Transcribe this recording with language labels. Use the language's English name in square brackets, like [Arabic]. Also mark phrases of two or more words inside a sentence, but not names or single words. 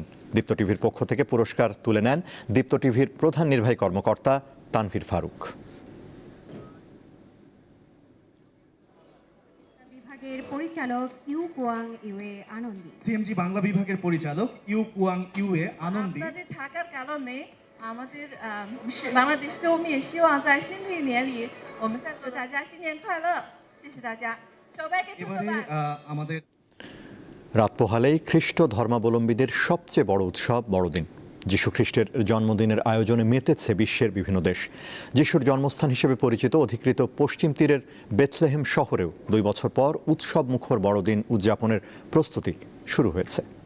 [Bangla] দীপ্ত টিভির পক্ষ থেকে পুরস্কার তুলে নেন দীপ্ত টিভির প্রধান নির্বাহী কর্মকর্তা তানভীর ফারুক। বিভাগের পরিচালক ইউ কুয়াং ইউএ আনন্দী, সিএমজি বাংলা বিভাগের পরিচালক ইউ কুয়াং ইউএ আনন্দী। আপনাদের থাকার কারণে আমাদের বাংলাদেশে [Chinese] 我们也希望在新的一年里我们再祝大家新年快乐，谢谢大家。 [Bangla] সবাইকে ধন্যবাদ। আমাদের রাত পোহালেই খ্রিস্ট ধর্মাবলম্বীদের সবচেয়ে বড় উৎসব বড়দিন। যিশু খ্রিস্টের জন্মদিনের আয়োজনে মেতেছে বিশ্বের বিভিন্ন দেশ। যিশুর জন্মস্থান হিসেবে পরিচিত অধিকৃত পশ্চিম তীরের বেথলেহেম শহরেও 2 বছর পর উৎসব মুখর বড়দিন উদযাপনের প্রস্তুতি শুরু হয়েছে।